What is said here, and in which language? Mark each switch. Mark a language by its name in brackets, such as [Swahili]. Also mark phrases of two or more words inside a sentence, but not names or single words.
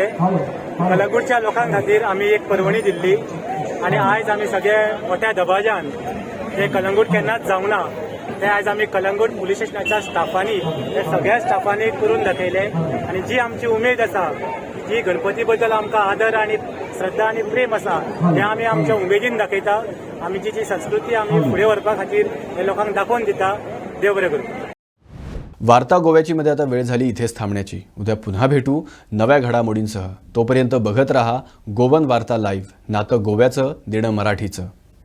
[Konkani] कळंगूटच्या लोकां खातीर आमी एक पर्वणी दिल्ली आनी आयज आमी सगळे मोठ्या दबाज्यान ते कळंगूट केन्नाच जावंक ना ते आयज आमी कळंगूट पुलीस स्टेशनाच्या स्टाफांनी ते सगळ्या स्टाफांनी करून दाखयले. आनी जी आमची उमेद आसा, जी गणपती बद्दल आमकां आदर आनी श्रद्धा आनी प्रेम आसा ते आमी आमच्या उमेदीन दाखयता. आमची जी संस्कृती आमी फुडें व्हरपा खातीर हे लोकांक दाखोवन दिता. देव बरें करूं. [Marathi] वार्ता गोव्याची मध्ये आता वेळ झाली इथेच थांबण्याची. उद्या पुन्हा भेटू नव्या घडामोडींसह. तोपर्यंत बघत रहा गोवन वार्ता लाईव्ह. नातं गोव्याचं, देणं मराठीचं.